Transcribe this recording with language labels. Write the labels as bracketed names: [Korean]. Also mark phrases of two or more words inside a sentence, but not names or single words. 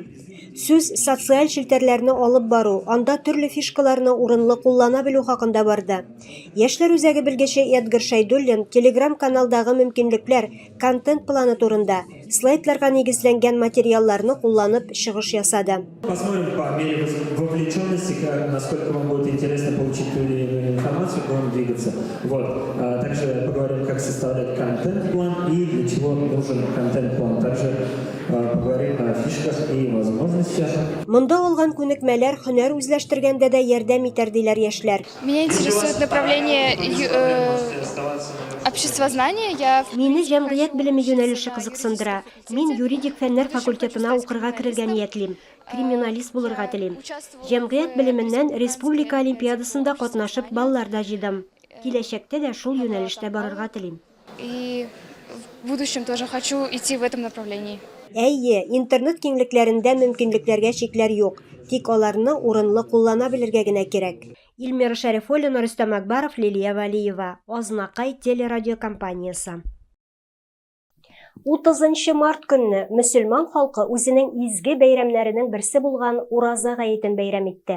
[Tatar] Сүз социаль челтәрләрне алып бару, анда төрле фишкаларны урынлы куллана белү хакында барды. Яшьләр үзәге белгече Эдгар Шайдуллин Telegram каналдагы мөмкинлекләр, контент планы турында слайдларга нигезләнгән материалларны кулланып чыгыш ясады. [Russian] Посмотрим по мере вовлеченности, насколько вам будет интересно получить ту или иную информацию, будем двигаться. Также поговорим, как составлять контент-план и для чего нужен контент-план. Также поговорим о фишках и возможностях. [Tatar] Монда алган күнекмәләр һөнәр үзләштергәндә дә ярдәм итәр диләр яшьләр. [Russian] Меня интересует направление обществознания. [Tatar] Мине җәмгыять белеме юнәлеше кызыксындыра. Мин юридик фәннәр факультетына укырга керергә ниятлим. Криминалист булырга телим. Җәмгыять белеменнән республика олимпиадасында катнашып балларда җыйдым. Киләчәктә дә шул юнәлештә барырга телим. [Russian] И в будущем тоже хочу идти в этом направлении. [Tatar] Әйе, интернет киңлекләрендә мөмкинлекләргә чикләр юк, тик аларны урынлы куллана белергә генә кирәк. Илмира Шарифуллина, Рөстәм Акбаров, Лилия Валиева. Азнакай телерадиокомпаниясе. 30 март көнне мөселман халкы үзенең изге бәйрәмнәренең берсе булган ураза гаетен бәйрәм итте.